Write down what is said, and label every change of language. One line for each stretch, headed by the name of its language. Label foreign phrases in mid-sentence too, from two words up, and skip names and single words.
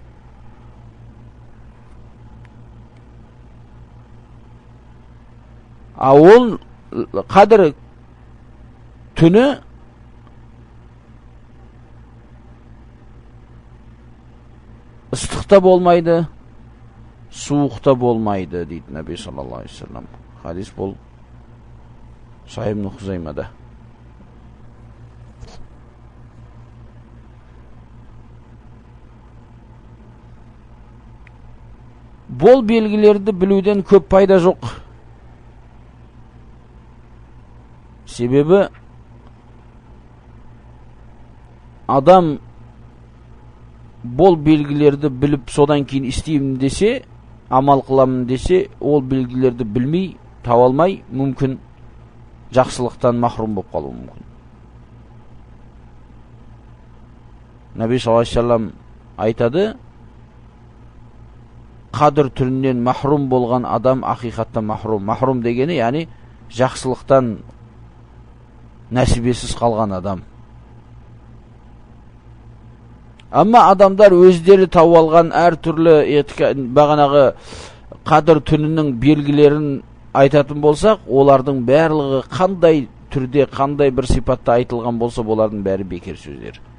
Kazakh: А ол Қадір түні ыстықта болмайды, суықта болмайды дейді Наби
Arabic: صلى الله عليه وسلم.
Kazakh: Хадис бұл Сахih Ibn Хузаймада. Бұл белгілерді білуден көп пайда жоқ. Себебі адам бұл белгілерді біліп содан кейін істеймін десе, амал қыламын десе, ол белгілерді білмей, таба алмай, мүмкін жақсылықтан махрум болып қалуы мүмкін. Наби
Arabic: صلى الله عليه وسلم
Kazakh: айтады, Қадір түрінен махрум болған адам ақиқатта махрум. Махрум дегені, яғни жақсылықтан нәсібесіз қалған адам. Амма адамдар өздері тауып алған әр түрлі бағанағы Қадір түнінің белгілерін айтатын болсақ, олардың барлығы қандай түрде, қандай бір сипатта айтылған болса, олардың бәрі бекер сөздер.